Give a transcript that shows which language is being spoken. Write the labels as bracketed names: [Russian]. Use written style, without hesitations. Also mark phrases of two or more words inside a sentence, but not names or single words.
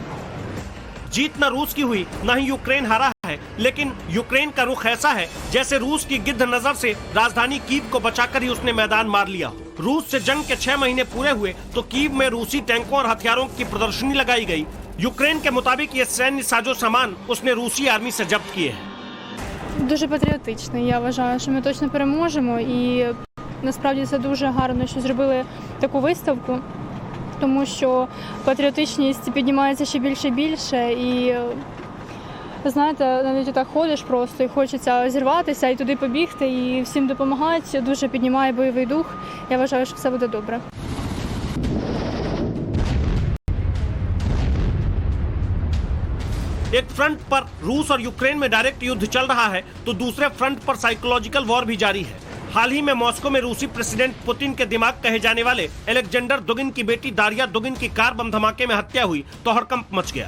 [Hindi] जीत न रूस की हुई, न ही यूक्रेन हारा है, लेकिन यूक्रेन का रुख ऐसा है जैसे रूस की गिद्ध नजर से राजधानी कीव को बचाकर ही उसने मैदान मार लिया। रूस से जंग के 6 महीने पूरे हुए तो कीव में रूसी टैंकों और हथियारों की प्रदर्शनी लगाई गई। यूक्रेन के मुताबिक ये सैन्य साजो सामान उसने रूसी आर्मी से जब्त किए हैं। [Ukrainian] Дуже патріотичний. Я вважаю, що ми точно переможемо, і насправді це дуже гарно, що зробили таку виставку, тому що патріотичність піднімається ще більше і більше, і знаєте, навіть так ходиш просто і хочеться зірватися і туди побігти, і всім допомагати, дуже піднімає бойовий дух. Я вважаю, що все буде добре. [Hindi] एक फ्रंट पर रूस और यूक्रेन में डायरेक्ट युद्ध चल रहा है तो दूसरे फ्रंट पर [English] psychological war [Hindi] भी जारी है। हाल ही में मॉस्को में रूसी प्रेसिडेंट पुतिन के दिमाग कहे जाने वाले अलेक्जेंडर दुगिन की बेटी दारिया दुगिन की कार बम धमाके में हत्या हुई तो हड़कंप मच गया।